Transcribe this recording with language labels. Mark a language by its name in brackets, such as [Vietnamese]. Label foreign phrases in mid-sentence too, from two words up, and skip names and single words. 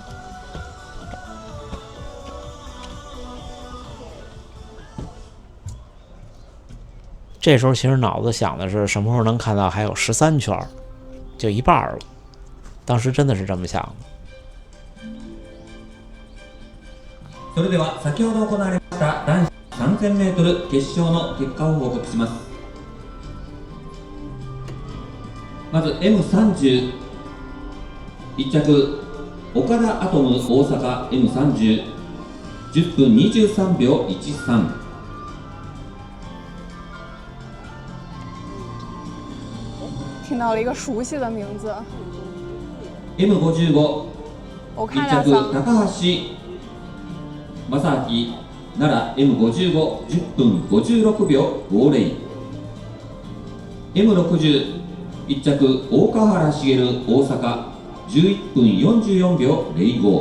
[Chinese] 这时候其实脑子想的是什么时候能看到还有13圈，就一半了。当时真的是这么想的。 [Japanese] それでは先ほど行われました男子3000メートル決勝の結果を報告します。まず M30 1着岡田アトム大阪 M30 10 分23秒13。 [Chinese] 听到了一个熟悉的名字。 [Japanese] M55 [Chinese] 我 [Japanese] 1着高橋正明奈良 M55 10分56秒50。M60 1着大川原茂大阪11分44秒05。